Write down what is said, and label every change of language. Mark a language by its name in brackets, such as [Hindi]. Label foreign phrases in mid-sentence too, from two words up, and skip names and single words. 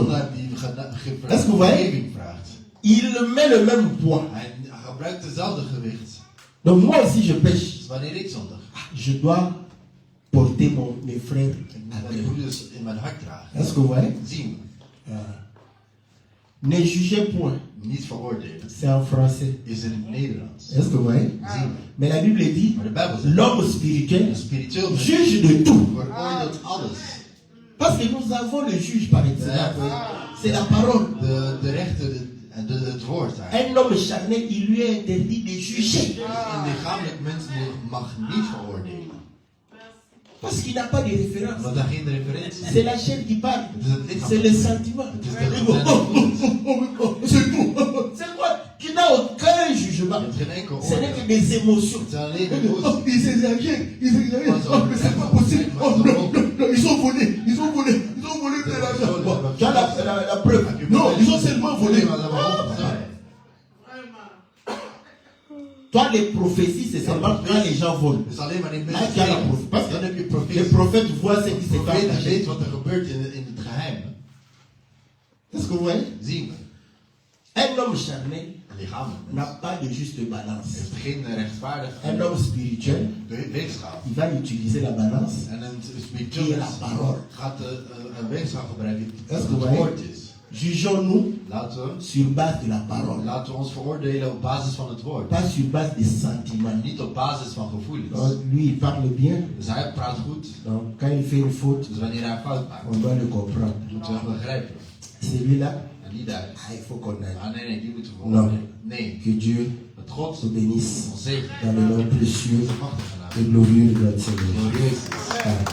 [Dutch] zondaar die [French] Est-ce que vous voyez? [Dutch] vergeving vraagt. [French] Il met le même poids. [Dutch] Hij gebruikt hetzelfde gewicht. [French] Donc moi aussi je pêche. [Dutch] Dus wanneer ik zondig, [French] Je dois porter mes frères [Dutch] ik moet [French] à [Dutch] mijn [French] Dieu. [Dutch] broeders in mijn hart dragen. [French] Est-ce que vous voyez? [Dutch] Zien we. [French] Ne jugez point. [Dutch] Niet veroordelen. [French] C'est en français. [Dutch] Is in het Nederlands. [French] Est-ce que vous voyez? [Dutch] Zien we. [French] Mais la Bible dit, [Dutch] Maar de Bijbel zegt, [French] l'homme spirituel [Dutch] een spiritueel mens [French] juge de tout. [Dutch] veroordeelt alles. [French] Parce que nous avons le juge par excellence. C'est la parole. [Dutch] De rechter en het woord eigenlijk. [French] Un homme charnel, il lui est interdit de juger. [Dutch] Een lichamelijk mens mag niet veroordelen. [French] Parce qu'il n'a pas de référence. [Dutch] Omdat er geen referentie is. [French] C'est la chair qui parle. [Dutch] Het is het lichaam. [French] C'est le sentiment. [Dutch] Het is [French] C'est de tout. C'est quoi? Qui n'a aucun [Dutch] Je [French] jugement. [Dutch] hebt geen enkel [French] Ce n'est [Dutch] oordeel. [French] que des émotions. [Dutch] Het zijn alleen Oh, emoties. [French] ils exagèrent, ils exagèrent. Oh, mais c'est pas possible. Oh, non, non, non, ils ont volé de l'argent. Bon, tu as la preuve. Non, ils ont seulement volé. Toi, les prophéties, c'est seulement quand les gens volent. [Dutch] Het is alleen maar in [French] Là, [Dutch] mensen [French] tu as la [Dutch] leven. [French] prophétie. Parce [Dutch] Dan heb je [French] que les [Dutch] profetie. [French] prophètes voient ce qui [Dutch] De [French] se passe. [Dutch] profeet [French] caché. [Dutch] weet wat er gebeurt in het geheim. [French] Est-ce que vous voyez? [Dutch] Zien we. [French] Un homme charnel [Dutch] Een lichamelijk [French] n'a [Dutch] mens [French] pas de juste balance. [Dutch] heeft geen rechtvaardig [French] Un homme spirituel, [Dutch] weegschaal. [French] il va utiliser la balance. [Dutch] En een [French] Qui [Dutch] spiritueel [French] est la [Dutch] mens [French] parole. [Dutch] gaat een weegschaal gebruiken [French] Est-ce que [Dutch] dat [French] vous [Dutch] het [French] voyez? [Dutch] woord is. [French] Jugeons-nous sur base de la parole. [Dutch] Laten we ons veroordelen op basis van het woord. [French] Pas sur base des sentiments. [Dutch] Maar niet op basis van gevoelens. [French] Donc, lui, il parle bien. [Dutch] Dus hij praat goed. [French] Donc, quand il fait une faute, [Dutch] Dus wanneer hij een fout maakt, [French] on doit le comprendre. [Dutch] moeten we hem begrijpen. [French] Celui-là, [Dutch] En niet hij. [French] il faut qu'on aille. [Dutch] Ah nee, die moeten we [French] Non. [Dutch] veroordelen. Nee. [French] Que Dieu [Dutch] Dat God [French] te bénisse [Dutch] ons zegen. [French] dans le nom précieux [Dutch] Machtige naam. [French] et glorieux de notre Seigneur. [Dutch] Glorieus is. Amen.